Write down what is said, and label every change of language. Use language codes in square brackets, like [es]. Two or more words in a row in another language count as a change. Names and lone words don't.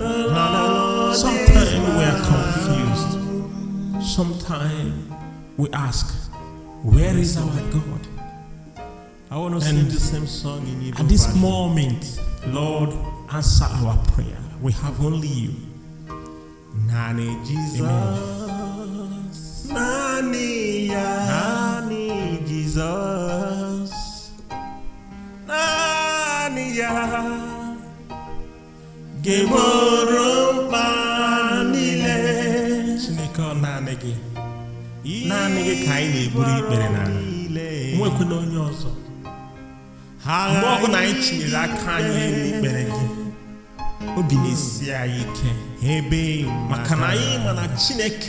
[en] Sometimes we are confused. Sometimes we ask, where is our God? I want to sing the same song in Igbo. At this moment, Lord, answer our prayer. We have only you. [ig] Nani Jesus. Nani ya. Nani Jesus. Nani ya. Geboro panile. Chineke ọ naanị gị. Naanị gị ka anyị na-eburu ikpere n'ala. Nwekwe na onye ọzọ. Mgbe ọ bụla anyị tinyere aka anyị n'ikpere gị, obi na-esi anyị ike. Maka na anyị ma na Chineke